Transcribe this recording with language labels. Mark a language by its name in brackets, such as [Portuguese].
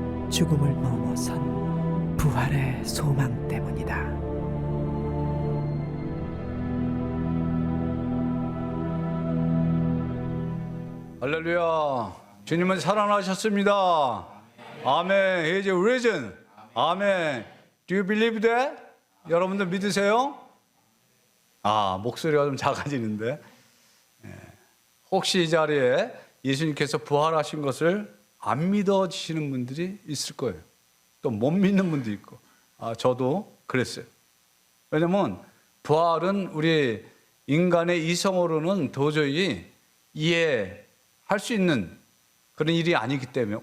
[Korean] 죽음을 넘어선 부활의 소망 때문이다. 할렐루야. 주님은 살아나셨습니다. [English] 아멘. He is risen. 아멘. Do you believe that? [Korean] 여러분들 믿으세요? 목소리가 좀 작아지는데, 혹시 이 자리에 예수님께서 부활하신 것을 안 믿어지시는 분들이 있을 거예요. 또 못 믿는 분도 있고. 저도 그랬어요. 왜냐면 부활은 우리 인간의 이성으로는 도저히 이해할 수 있는 그런 일이 아니기 때문에.